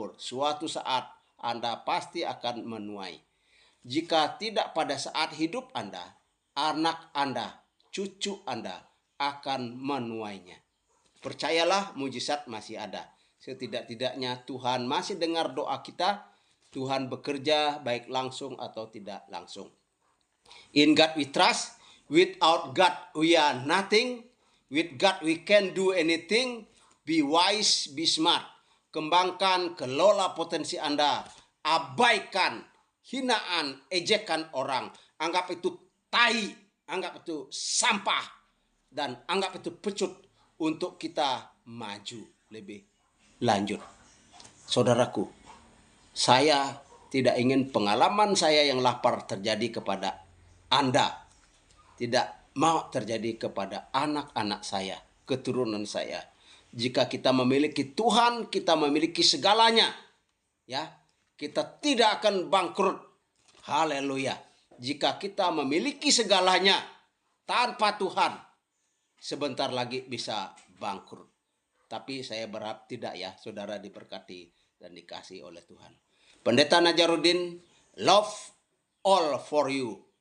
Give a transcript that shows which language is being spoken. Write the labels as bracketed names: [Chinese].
[Indonesian] Suatu saat Anda pasti akan menuai. Jika tidak pada saat hidup Anda, anak Anda, cucu Anda akan menuainya. Percayalah, mujizat masih ada. Setidak-tidaknya Tuhan masih dengar doa kita. Tuhan bekerja baik langsung atau tidak langsung. [English] In God we trust. Without God we are nothing. With God we can do anything. Be wise, be smart. [Indonesian] Kembangkan, kelola potensi Anda. Abaikan hinaan, ejekan orang. Anggap itu tai, anggap itu sampah, dan anggap itu pecut untuk kita maju lebih lanjut. Saudaraku, saya tidak ingin pengalaman saya yang lapar terjadi kepada Anda. Tidak mau terjadi kepada anak-anak saya, keturunan saya. Jika kita memiliki Tuhan, kita memiliki segalanya. Ya, kita tidak akan bangkrut. Haleluya. Jika kita memiliki segalanya tanpa Tuhan, sebentar lagi bisa bangkrut. Tapi saya berharap tidak ya, saudara diberkati dan dikasihi oleh Tuhan. [English] Pendeta Najarudin, love all for you.